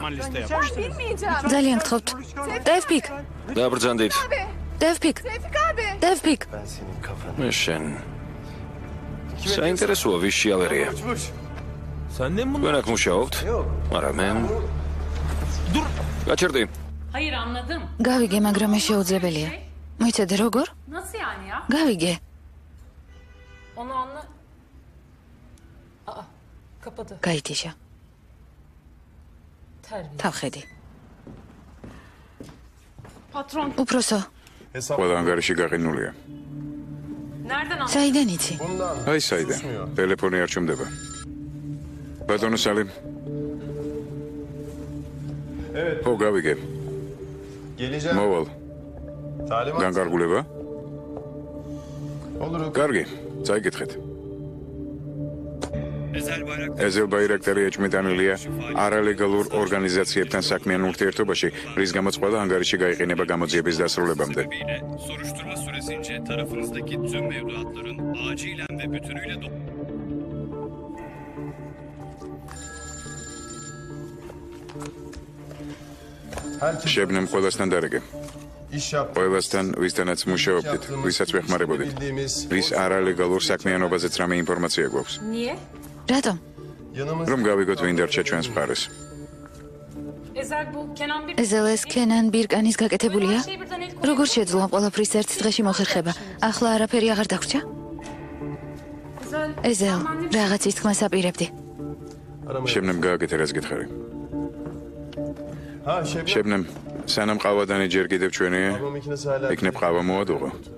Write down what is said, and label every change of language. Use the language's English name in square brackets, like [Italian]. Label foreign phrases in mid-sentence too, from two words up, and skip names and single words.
[Georgian] ძალიან გთხოვთ. დევპიკ. დაბრძანდით. დევპიკ. დევპიკ. შენ. საინტერესოა ვის შეავერია. თქვენ აქ მუშაობთ? არა მე. გაჩერდი. [Turkish] Hayır anladım. [Georgian] გავიგე, მაგრამ ეს შეუძლებელია. მოიცადე როგორ? [Turkish] Nasıl yani ya? [Georgian] გავიგე. [Turkish] Onu anla. Aa, kapadı. [Georgian] გაითიშა. [Turkish] Terbiye. [Georgian] თავხედი. [Turkish] Patron. [Georgian] უпросო. ყველა ანგარიში გაყინულია. [Turkish] Nereden anladın? [Georgian] საიდან იცი? აი საიდან? ტელეფონი არ ჩუმდება. ბატონო სალიმ. ო გავიგე. მოვალ. განკარგულება? კარგი, წაიკითხეთ. ეზელ ბაირაქტარი ეჭმიტანილია არალეგალურ ორგანიზაციებთან საქმიან ურთიერთობაში, რის გამოც ყველა ანგარიში გაიყინება გამოძიების დასრულებამდე. [Turkish] Soruşturma süresince tarafınızdaki tüm mevduatların acilen ve bütünüyle [Georgian] შებნემ ყველასთან დარეგე. ყველასთან, ვისთანაც მუშაობდით, ვისაც ვეხმარებოდით. ვის არალეგალურ საქმიანობაზეც რამე ინფორმაცია გვაქვს. [Turkish] Niye? [Georgian] რატომ? რომ გავიგოთ ვინ დარჩა ჩვენს მხარეს. [Turkish] Ezel bu Kenan bir... [Georgian] ეზელეს კენან ბირკანის გაკეთებულია? როგორ შეძლო ამ ყველაფრის ერთ დღეში მოხერხება? ახლა არაფერი აღარ დაგვრჩა? ეზელ, რაღაცის თქმას აპირებდი. შებნემ გააკეთე რაც გითხარი. შებნემ, სანამ ყავადანი ჯერ კიდევ ჩვენია, იქნებ ყავა მოადუღო.